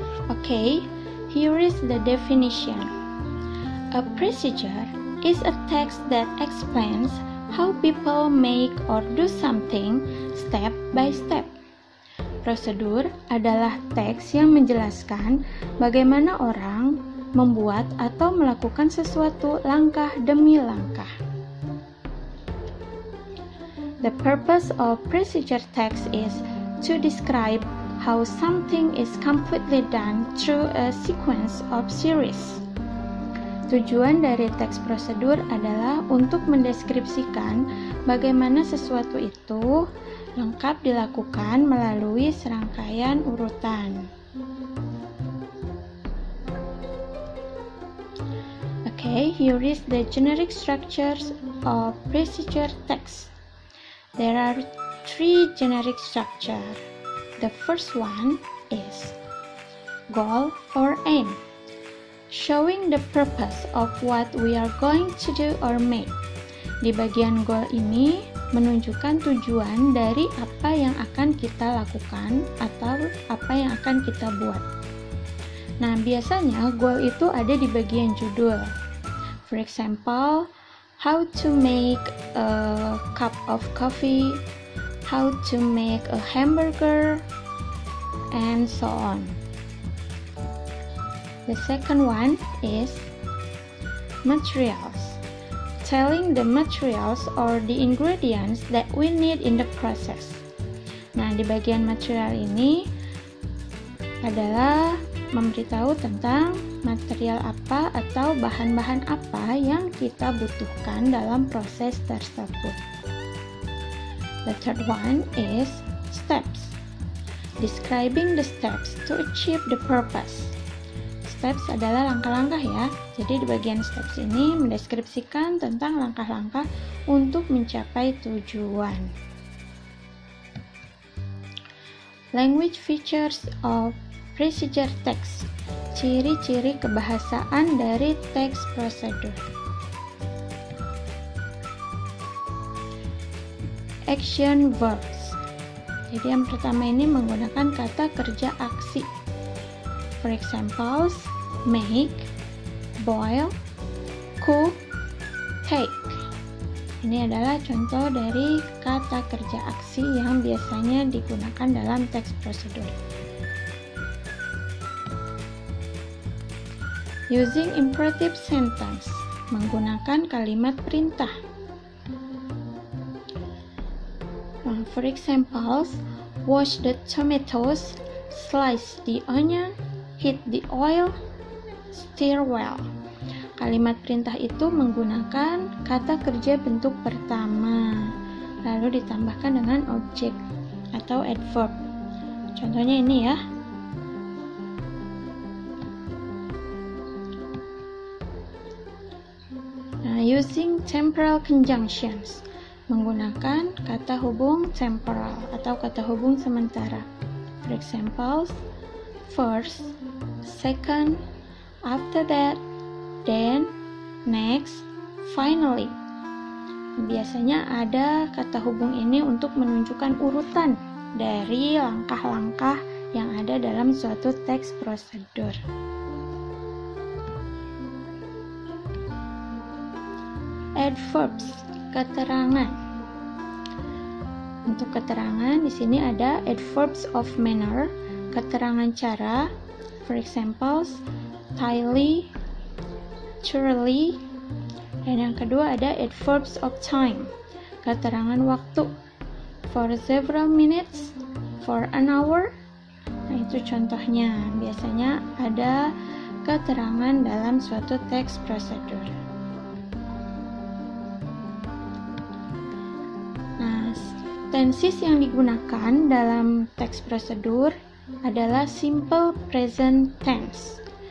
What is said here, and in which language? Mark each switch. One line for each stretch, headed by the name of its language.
English: Okay, here is the definition. A procedure is a text that explains how people make or do something step by step.
Indonesian: Prosedur adalah teks yang menjelaskan bagaimana orang membuat atau melakukan sesuatu langkah demi langkah.
English: The purpose of procedure text is to describe how something is completely done through a sequence of series.
Indonesian: Tujuan dari teks prosedur adalah untuk mendeskripsikan bagaimana sesuatu itu lengkap dilakukan melalui serangkaian urutan.
English: Okay, here is the generic structures of procedure text. There are three generic structures. The first one is goal or aim, showing the purpose of what we are going to do or make.
Indonesian: Di bagian goal ini menunjukkan tujuan dari apa yang akan kita lakukan atau apa yang akan kita buat. Nah, biasanya goal itu ada di bagian judul.
English: For example, how to make a cup of coffee, how to make a hamburger, and so on. The second one is materials, telling the materials or the ingredients that we need in the process.
Indonesian: Nah, di bagian material ini adalah memberitahu tentang material apa atau bahan-bahan apa yang kita butuhkan dalam proses tersebut.
English: The third one is steps, describing the steps to achieve the purpose.
Indonesian: Steps adalah langkah-langkah ya. Jadi di bagian steps ini mendeskripsikan tentang langkah-langkah untuk mencapai tujuan.
English: Language features of procedure text.
Indonesian: Ciri-ciri kebahasaan dari teks prosedur. Action verbs. Jadi yang pertama ini menggunakan kata kerja aksi.
English: For example, make, boil, cook, take.
Indonesian: Ini adalah contoh dari kata kerja aksi yang biasanya digunakan dalam teks prosedur.
English: Using imperative sentence,
Indonesian: menggunakan kalimat perintah.
English: For example, wash the tomatoes, slice the onion, heat the oil, stir well.
Indonesian: Kalimat perintah itu menggunakan kata kerja bentuk pertama, lalu ditambahkan dengan objek atau adverb. Contohnya ini ya. Nah,
English: using temporal conjunctions,
Indonesian: menggunakan kata hubung temporal atau kata hubung sementara.
English: For example, first, second, after that, then, next, finally.
Indonesian: Biasanya ada kata hubung ini untuk menunjukkan urutan dari langkah-langkah yang ada dalam suatu teks prosedur. Adverbs, keterangan. Untuk keterangan di sini ada adverbs of manner, keterangan cara.
English: For example, tightly, thoroughly,
Indonesian: Dan yang kedua ada adverbs of time, keterangan waktu.
English: For several minutes, for an hour.
Indonesian: Nah, itu contohnya. Biasanya ada keterangan dalam suatu teks prosedur. Nah, tenses yang digunakan dalam teks prosedur adalah simple present tense.